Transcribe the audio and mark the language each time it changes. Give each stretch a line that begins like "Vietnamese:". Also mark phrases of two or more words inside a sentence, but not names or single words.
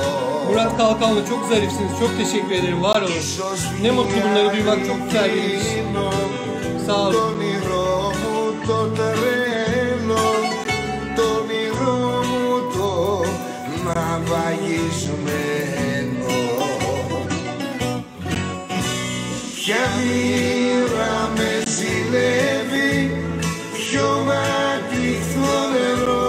Turkish: Murat Kalkanlı, çok zarifsiniz. Çok teşekkür ederim. Var olun. Ne mutlu bunları duymak, çok güzel bir iş. Sağ olun.
Greek: Το όνειρό μου το τρέλο, το όνειρό μου το ναυαγισμένο. Ποια μοίρα με ζηλεύει, ποιο μάτιχτο νερό,